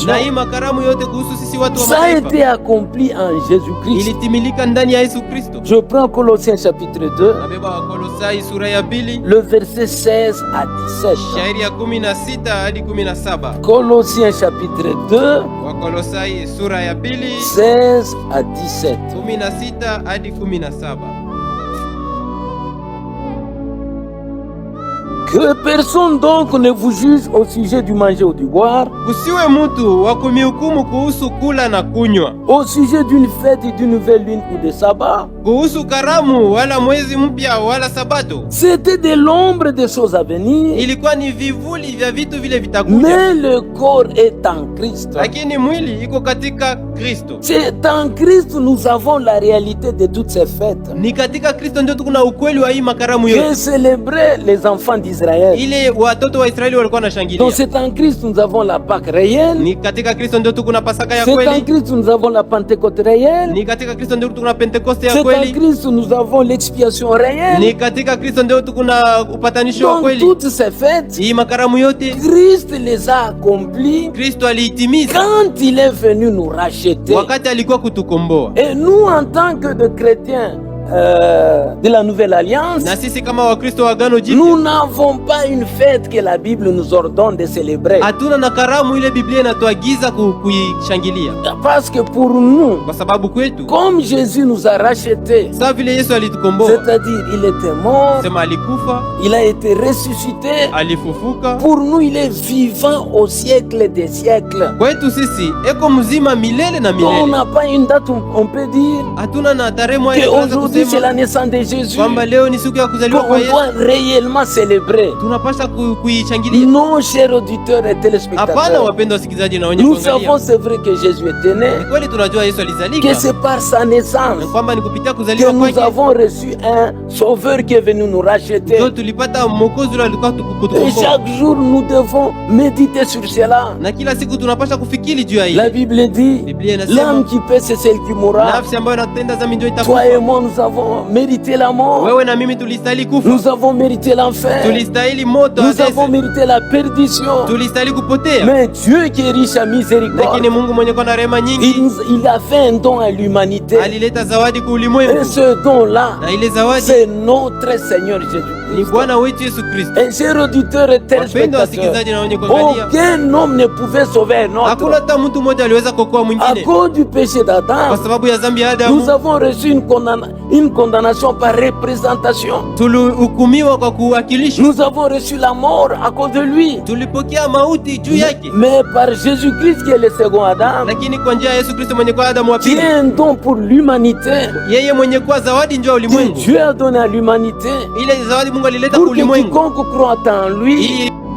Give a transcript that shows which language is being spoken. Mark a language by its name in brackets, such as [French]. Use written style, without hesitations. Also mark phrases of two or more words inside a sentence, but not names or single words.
[Swahili] na hii makaramu yote kuhusu sisi watu wa [French] ça a [Swahili] mataifa [French] été accompli en Jésus-Christ. [Swahili] ilitimilika ndani ya Yesu Kristo. [French] Je prends Colossiens chapitre 2, [Swahili] Nabeba Wakolosai sura ya 2 [French] le verset 16 à 17. [Swahili] shairi ya 16 hadi 17. [French] Colossiens chapitre 2, [Swahili] Wakolosai sura ya 2 [French] 16 à 17. [Swahili] 16 hadi 17. [French] Que personne donc ne vous juge au sujet du manger ou du boire, [Swahili] Kusiwe mtu wa kumihukumu kuhusu kula na kunywa, [French] au sujet d'une fête, d'une nouvelle lune ou de sabbat. [Swahili] kuhusu karamu wala mwezi mpya wala sabato. [French] C'était de l'ombre des choses à venir, [Swahili] Ilikuwa ni vivuli vya vitu vile vitakuja, [French] mais le corps est en Christ. [Swahili] lakini mwili iko katika Kristo. [French] C'est en Christ nous avons la réalité de toutes ces fêtes [Swahili] Ni katika Kristo ndio tukuna ukweli wa hii makaramu [French] que [Swahili] yote [French] célébraient les enfants d'Israël. [Swahili] ile watoto wa Israeli walikuwa [French] Donc [Swahili] wanashangilia. [French] c'est en Christ nous avons la Pâque réelle, [Swahili] Ni katika Kristo ndio tukuna Pasaka ya [French] c'est en [Swahili] kweli. [French] Christ nous avons la Pentecôte réelle, [Swahili] Ni katika Kristo ndio tukuna Pentekoste ya [French] c'est en [Swahili] kweli. [French] Christ nous avons l'expiation réelle. [Swahili] Ni katika Kristo ndio tukuna upatanisho wa [French] Donc [Swahili] kweli. [French] toutes ces fêtes, [Swahili] Hii makaramu yote [French] Christ les a accomplies [Swahili] Kristo aliitimiza [French] quand il est venu nous racheter. [Swahili] wakati alikuwa kutukomboa. [French] Et nous, en tant que de chrétiens de la Nouvelle Alliance, [Swahili] Na sisi kama Wakristo wa Agano Jipya [French] nous n'avons pas une fête que la Bible nous ordonne de célébrer. [Swahili] hatuna na karamu ile Biblia inatuagiza kuishangilia, [French] Parce que pour nous, [Swahili] kwa sababu kwetu [French] comme Jésus nous a rachetés, [Swahili] sawa vile Yesu alitukomboa, [French] c'est-à-dire il était mort, [Swahili] sema alikufa, [French] il a été ressuscité, [Swahili] alifufuka, [French] pour nous il est vivant au siècle des siècles. [Swahili] kwetu sisi eko mzima milele na [French] Donc on [Swahili] milele. [French] n'a pas une date où on peut dire [Swahili] Hatuna na tarehe moja tunaweza [French] qu'aujourd'hui c'est la [Swahili] kusema [French] naissance de Jésus, [Swahili] kwamba leo ni siku ya kuzaliwa kwa [French] qu'on [Swahili] Yesu, [French] doit réellement célébrer. [Swahili] tunapasha kuishangilia. [French] Non, chers auditeurs et [Swahili] Hapana, [French] téléspectateurs, [Swahili] wapendwa wasikilizaji na wenye [French] nous [Swahili] kuangalia, [French] savons c'est vrai que Jésus était né, [Swahili] ni kweli tunajua Yesu [French] que [Swahili] alizalika [French] c'est par sa naissance [Swahili] na kwamba ni kupitia [French] que [Swahili] kuzaliwa [French] nous [Swahili] kwake [French] avons reçu un sauveur qui est venu nous racheter. [Swahili] ndio tulipata mwokozi ule alikuwa [French] Et [Swahili] kutukomboa, [French] chaque jour, nous devons méditer sur cela. [Swahili] na kila siku tunapasha kufikiri juu ya [French] La [Swahili] hili. [French] Bible dit, [Swahili] Biblia inasema [French] l'âme qui paie, c'est celle qui mourra. [Swahili] nafsi ambayo inatenda dhambi ndio [French] Toi [Swahili] itakufa. [French] et moi, nous avons mérité la mort. [Swahili] Wewe na mimi tulistahili kufa, [French] Nous avons mérité l'enfer. [Swahili] tulistahili moto, [French] Nous avons [Swahili] atese, [French] mérité la perdition. [Swahili] tulistahili kupotea, [French] Mais Dieu qui est riche à miséricorde, [Swahili] lakini Mungu mwenye kwa na rehema nyingi [French] il a fait un don à l'humanité. [Swahili] alileta zawadi kwa [French] Et [Swahili] ulimwengu, [French] ce don-là, na ile zawadi c'est notre Seigneur Jésus-Christ. Jésus-Christ. [Swahili] Bwana wetu Yesu Kristo. [French] Et chers auditeurs et [Swahili] Wapendwa wasikilizaji na wenye kuangalia, [French] aucun homme ne pouvait sauver un autre. [Swahili] hakuna hata mtu mmoja aliweza kuokoa [French] À [Swahili] mwingine [French] cause du péché d'Adam, [Swahili] kwa sababu ya dhambi ya [French] nous [Swahili] Adamu. [French] avons reçu une condamnation par représentation. [Swahili] Tulihukumiwa kwa kuwakilishwa, [French] Nous avons reçu la mort à cause de lui. [Swahili] tulipokea mauti juu yake, [French] Mais par Jésus-Christ qui est le second Adam, [Swahili] lakini kwa njia ya Yesu Kristo mwenye kuwa Adamu wa [French] qui [Swahili] pili, [French] est un don pour l'humanité, [Swahili] yeye mwenye kuwa zawadi njoo [French] que [Swahili] ulimwengu, [French] Dieu a donné à l'humanité, [Swahili] ile zawadi Mungu alileta [French] pour [Swahili] kwa [French] que [Swahili] ulimwengu [French] quiconque croit en lui [Swahili] ili